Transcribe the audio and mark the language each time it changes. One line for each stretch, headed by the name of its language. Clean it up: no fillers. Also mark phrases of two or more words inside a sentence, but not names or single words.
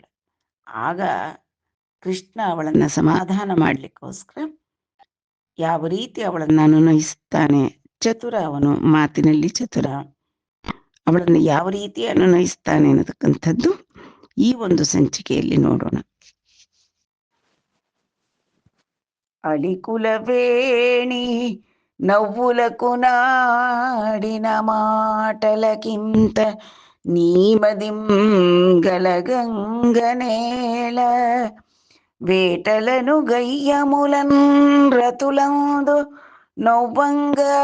Kannada: ಆಗ ಕೃಷ್ಣ ಅವಳನ್ನು ಸಮಾಧಾನ ಮಾಡಲಿಕ್ಕೋಸ್ಕರ ಯಾವ ರೀತಿ ಅವಳನ್ನು ಅನುನಯಿಸ್ತಾನೆ, ಚತುರ ಅವನು, ಮಾತಿನಲ್ಲಿ ಚತುರ, ಅವಳನ್ನು ಯಾವ ರೀತಿ ಅನುನಯಿಸ್ತಾನೆ ಅನ್ನತಕ್ಕಂಥದ್ದು ಈ ಒಂದು ಸಂಚಿಕೆಯಲ್ಲಿ ನೋಡೋಣ.
Telugu: అళికులవేణి నవ్వులకు నాడిన మాటలకింత నీమదిం గలగంగనేల వేటలను గయ్యములన్ రతులందు నవ్వంగ